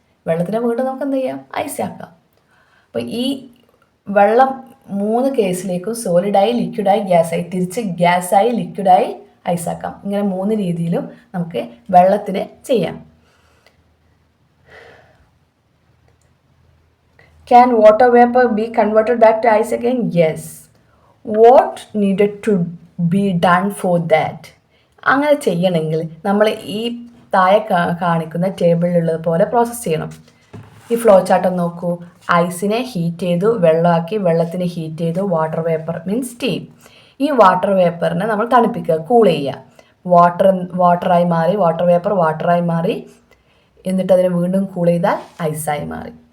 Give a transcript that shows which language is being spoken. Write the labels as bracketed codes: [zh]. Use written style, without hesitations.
[ml] വെള്ളത്തിനെ വീണ്ടും നമുക്ക് എന്ത് ചെയ്യാം? ഐസാക്കാം. അപ്പോൾ ഈ വെള്ളം 3 കേസിലേക്കും സോളിഡായി, ലിക്വിഡായി, ഗ്യാസായി, തിരിച്ച് ഗ്യാസായി, ലിക്വിഡായി, ഐസാക്കാം. ഇങ്ങനെ 3 രീതിയിലും നമുക്ക് വെള്ളത്തിന് ചെയ്യാം. [en] Can water vapor be converted back to ice again? Yes. What needed to be done for that? [ml] അങ്ങനെ ചെയ്യണമെങ്കിൽ നമ്മൾ ഈ താഴെ കാണിക്കുന്ന ടേബിളിലുള്ളത് പോലെ പ്രോസസ്സ് ചെയ്യണം. ഈ ഫ്ലോ ചാർട്ട് നോക്കൂ. ഐസിനെ ഹീറ്റ് ചെയ്തു, വെള്ളമാക്കി, വെള്ളത്തിനെ ഹീറ്റ് ചെയ്തു, വാട്ടർ വേപ്പർ മീൻസ് സ്റ്റീം. ഈ വാട്ടർ വേപ്പറിനെ നമ്മൾ തണുപ്പിക്കുക, കൂൾ ചെയ്യുക. വാട്ടറായി മാറി, വാട്ടർ വേപ്പർ വാട്ടറായി മാറി, എന്നിട്ട് അതിനെ വീണ്ടും കൂൾ ചെയ്താൽ ഐസായി മാറി.